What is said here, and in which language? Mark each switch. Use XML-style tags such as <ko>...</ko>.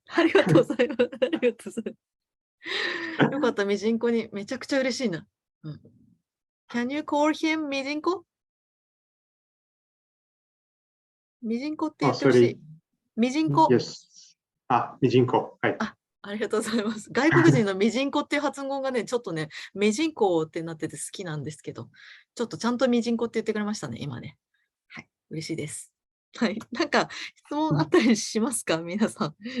<ja>ありがとうございます。ありがとうございます。よかった、ミジンコにめちゃくちゃ嬉しいな。</ja> <en>Can you call him ミジンコ？</en> <ja>ミジンコって言ってほしい。ミジンコ。 Yes. ミジンコ。はい。ありがとうございます。外国人のミジンコっていう発音がね、ちょっとね、ミジンコってなってて好きなんですけど、ちょっとちゃんとミジンコって言ってくれましたね、今ね。はい、嬉しいです。はい。なんか、質問あったりしますか皆さん。</ja>